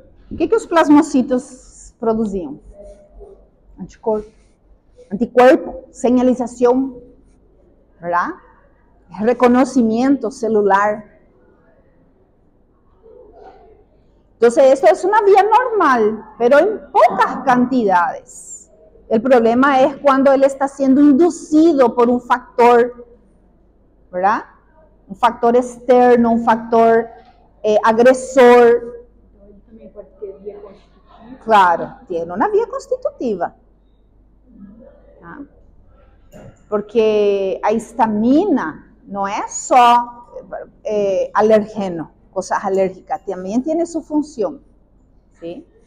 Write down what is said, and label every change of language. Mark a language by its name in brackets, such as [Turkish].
[Portuguese] O que os plasmocitos produziam? [Spanish] Anticorpo, señalización, ¿verdad? Reconocimiento celular. Entonces, esto es una vía normal, pero en pocas cantidades. El problema es cuando él está siendo inducido por un factor, ¿verdad? Un factor externo, un factor agresor. [Portuguese] Então, ele também pode ter via constitutiva. [Spanish] Claro, tiene una vía constitutiva. ¿Ah? Porque a histamina no es só alergeno, cosas alérgicas, también tiene su función, ¿sí?